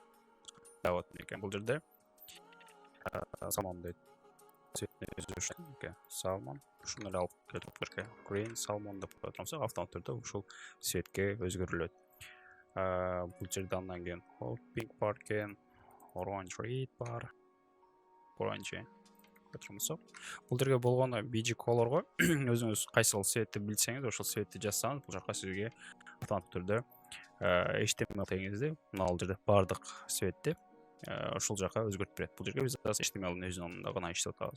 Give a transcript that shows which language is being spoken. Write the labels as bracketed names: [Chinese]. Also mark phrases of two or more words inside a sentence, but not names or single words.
[Kyrgyz] Вот, бул жерде салмон дейт. Цветни өзгөрүшү, салмон. Ушуну эле алып келип берке. [English] Green salmon [Kyrgyz] деп коюп турсак, автоматтык түрдө ушул цветке өзгөрүлөт. Бул жерде андан кийин pink бар экен, [English] orange red бар. [Kyrgyz] Orange турмусак. Бул жерге болгону bcolor го. Өзүңүз кайсыл цветти билсеңиз, ошол цветти жазсаңыз, бул жака сизге автоматтык түрдө HTML тегиңизди, мына бул жерде бардык цветти ошол жака өзгөртүп берет. Бул жерге биз HTML-дин өзүнөн гана иштеп атабыз.